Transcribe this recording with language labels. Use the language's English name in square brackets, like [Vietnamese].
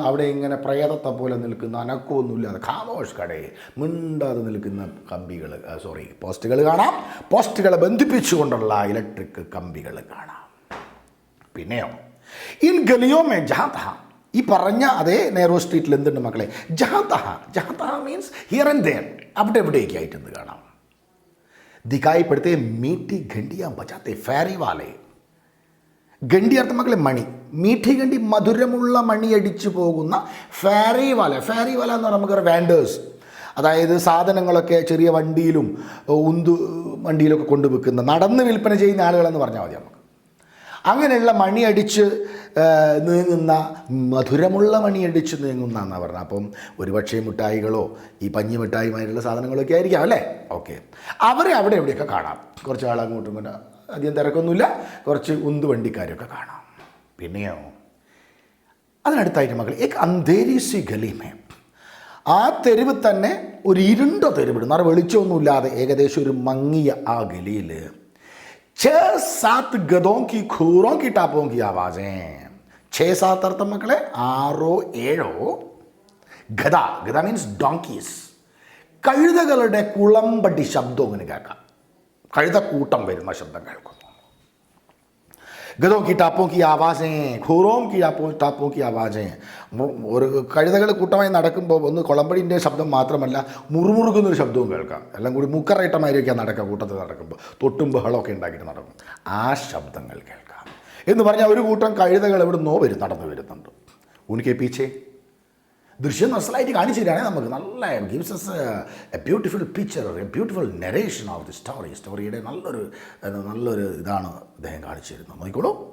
[Malayalam] അവിടെ ഇങ്ങനെ പ്രേതത്തെ പോലെ നിൽക്കുന്ന, അനക്കമൊന്നുമില്ലാതെ [Hindi] ഖാമോഷ് കടേ, [Malayalam] മിണ്ടാതെ നിൽക്കുന്ന പോസ്റ്റുകൾ കാണാം. പോസ്റ്റുകളെ ബന്ധിപ്പിച്ചുകൊണ്ടുള്ള ഇലക്ട്രിക് കമ്പികൾ കാണാം. പിന്നെയോ [Hindi] ഇൻ ഗലിയോ മേ ജഹാ, [Malayalam] ഈ പറഞ്ഞ അതേ നേരോ സ്ട്രീറ്റിൽ എന്തുണ്ട് മക്കളെ? ജഹാ [English] means here and there, [Malayalam] അവിടെ എവിടെയൊക്കെ എന്ത് കാണാം? [Hindi] दिखाई पड़ते मीठी घंटियाँ बजाते ഫാരി വാലെ. [Malayalam] ഗണ്ടി അർത്ഥം മക്കളെ മണി. [Hindi] മീഠി ഗണ്ടി, [Malayalam] മധുരമുള്ള മണി അടിച്ചു പോകുന്ന ഫാരി വാല. ഫാരി വാല എന്ന് പറഞ്ഞാൽ നമുക്ക് വാൻഡേഴ്സ്, അതായത് സാധനങ്ങളൊക്കെ ചെറിയ വണ്ടിയിലും വണ്ടിയിലൊക്കെ കൊണ്ടുവെക്കുന്ന, നടന്ന് വിൽപ്പന ചെയ്യുന്ന ആളുകളെന്ന് പറഞ്ഞാൽ മതി നമുക്ക്. അങ്ങനെയുള്ള മണിയടിച്ച് നീങ്ങുന്ന, മധുരമുള്ള മണിയടിച്ച് നീങ്ങുന്ന എന്നാണ് പറഞ്ഞത്. അപ്പം ഒരുപക്ഷേ മിഠായികളോ ഈ പഞ്ഞി മിഠായിമാരുള്ള സാധനങ്ങളൊക്കെ ആയിരിക്കാം അല്ലേ? ഓക്കെ, അവരെ അവിടെ എവിടെയൊക്കെ കാണാം. കുറച്ച് ആളങ്ങോട്ടും ഇങ്ങനെ, അധികം തിരക്കൊന്നുമില്ല, കുറച്ച് വണ്ടിക്കാരൊക്കെ കാണാം. പിന്നെയോ അതിനടുത്തായിട്ട് മക്കൾ [Hindi] അന്ധേരി സി ഗലീമേ, [Malayalam] ആ തെരുവ് തന്നെ ഒരു ഇരുണ്ട തെരുവിടും, നിറ വെളിച്ചമൊന്നുമില്ലാതെ ഏകദേശം ഒരു മങ്ങിയ ആ ഗലിയിൽ [Hindi] 6-7 गधों की खूरों की टापों की आवाज़ें. [Malayalam] 6-7 അർത്ഥം മക്കളെ 6-7 ഗധ [English] Means donkeys. [Malayalam] കഴുതകളുടെ കുളമ്പടി ശബ്ദം ഇങ്ങനെ കേൾക്കാം. കഴുതക്കൂട്ടം വരുന്ന ശബ്ദം കേൾക്കുന്നു. [Hindi] ഗധോं की टापों की आवाज़ें, खूरों की टापों की आवाज़ें. [Malayalam] ഒരു കഴുതകൾ കൂട്ടമായി നടക്കുമ്പോൾ ഒന്ന് കുളമ്പടിൻ്റെ ശബ്ദം മാത്രമല്ല, മുറുമുറുക്കുന്നൊരു ശബ്ദവും കേൾക്കാം. എല്ലാം കൂടി മുക്കറയിട്ടമായിരിക്കാം നടക്കുക. കൂട്ടത്തിൽ നടക്കുമ്പോൾ തൊട്ടും ബഹളമൊക്കെ ഉണ്ടാക്കിയിട്ട് നടക്കും. ആ ശബ്ദങ്ങൾ കേൾക്കാം എന്ന് പറഞ്ഞാൽ ഒരു കൂട്ടം കഴുതകൾ എവിടുന്നോ നടന്നു വരുന്നുണ്ട്. [Hindi] ഉനിക്കെ പീച്ചേ [Malayalam] ദൃശ്യം നല്ലതായിട്ട് കാണിച്ചു തരികയാണെങ്കിൽ നമുക്ക് നല്ല [English] gives us a beautiful picture, a beautiful narration of the [Malayalam] സ്റ്റോറിയുടെ നല്ലൊരു ഇതാണ് അദ്ദേഹം കാണിച്ചു തരുന്നത്. നോക്കിക്കോളൂ.